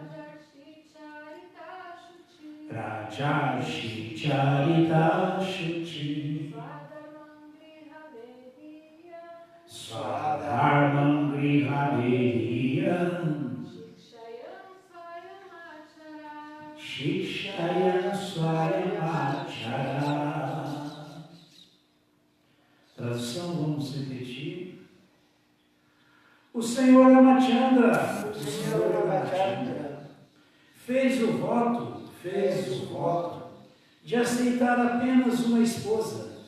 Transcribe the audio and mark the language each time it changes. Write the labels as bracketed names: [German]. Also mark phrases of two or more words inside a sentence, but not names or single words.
[Sanskrit] राजर्षिचरितः शुचिः. स्वधर्मं गृहमेधीयं. शिक्षयन् स्वयमाचरत्. [Portuguese] Tradução, vamos repetir. O Senhor Ramachandra, fez o voto de aceitar apenas uma esposa,